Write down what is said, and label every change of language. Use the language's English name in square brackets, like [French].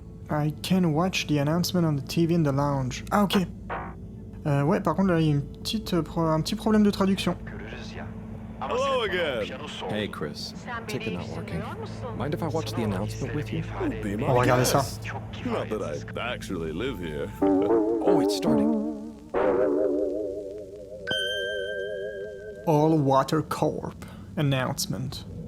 [English] I can watch the announcement on the TV in the lounge. Ah, ok. [French] Ouais, par contre, là, il y a un petit problème de traduction. [English] Hello again. Hey, Chris. Ticket not working. Mind if I watch the announcement with you? [French] On va regarder ça. [English] Not that I actually live here. Oh, it's starting. All Water Corp announcement.